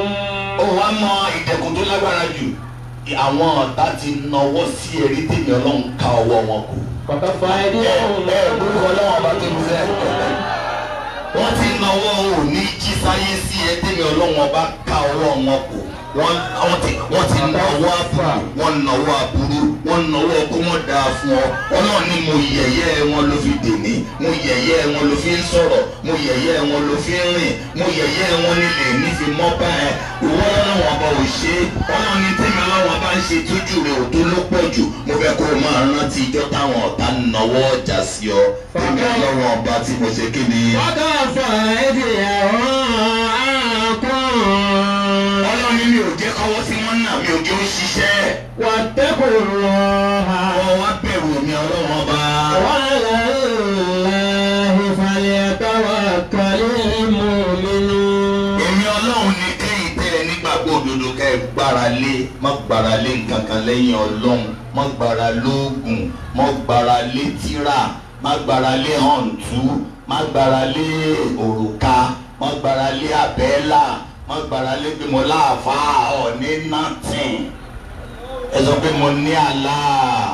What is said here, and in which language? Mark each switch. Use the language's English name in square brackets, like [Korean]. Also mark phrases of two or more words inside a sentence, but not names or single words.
[Yoruba] ó wá mọ ìdẹ̀kùn tó lágbára jù àwọn ọ̀tá ti nawọ́ sí ẹ̀rí tèmi Ọlọ́run ká ọwọ́ wọn kù. [Arabic] فكف أيديهم. [Yoruba] Orúkọ Ọlọ́run ọba tó ń fẹ́ wọ́n ti nawọ́ òní jí sáyé sí ẹ tèmi Ọlọ́run ọba ká ọwọ́ wọn kù. wọ́n ti nawọ́ àbúrò wọ́n nawọ́ àbúrò wọ́n nawọ́ kó wọ́n dáa fún ọ. Ọlọ́run ní mo yẹ̀yẹ́ wọn ló fi dèní mo yẹ̀yẹ́ wọn ló fi ń sọ̀rọ̀ mo yẹ̀yẹ́ wọn ló fi ń rìn mo yẹ̀yẹ́ wọn nílẹ̀ nífi mọ́ bá ẹ. ìwọ Ọlọ́run ọba ò ṣe é Ọlọ́run ní tèmi Ọlọ́run ọba ń ṣe tójú rẹ̀ ò tó ló pọ̀ jù mo fẹ́ kó o máa rántí ijọ́ táwọn ọ̀tá nawọ́ ọjà sí ọ tèmi Ọlọ́run ọba tí mo ṣe kí ni. [Arabic] فكف أيديهم عنكم. [Yoruba] Ọlọ́run ní mi ò jẹ́ kọ́wọ́ sí wọn náà mi ò jẹ́ ó ṣiṣẹ́. [Arabic] واتقوا الله [Yoruba] wá bẹ̀rù mi Ọlọ́run ọba. [Arabic] وعلى الله فليتوكل المؤمنون. [Yoruba] èmi Ọlọ́run ní kẹ́yìn tẹ́lẹ̀ nígbàgbọ́ òdodo kẹ́ ẹ gbára lé má gbára lé nǹkan kan lẹ́yìn Ọlọ́run má gbára lóògùn má gbára lé tírà má gbára lé hàntú má gbára lé òrùka má gbára lé àbẹ́là má gbára lé pé mo láàfáà ọ̀ní nothing ẹ sọ pé mo ní Allah.